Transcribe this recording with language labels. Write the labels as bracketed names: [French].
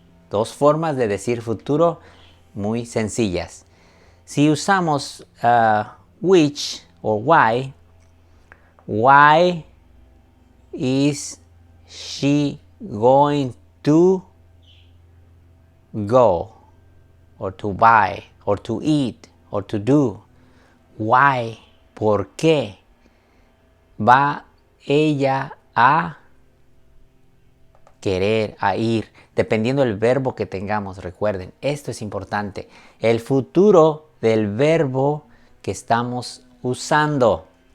[Spanish] Dos formas de decir futuro muy sencillas. Si usamos [English] which o why is she going to go? Or to buy, or to eat, or to do. Why? [Spanish] ¿Por qué va ella a querer, a ir? Dependiendo del verbo que tengamos, recuerden, esto es importante. El futuro del verbo que estamos usando.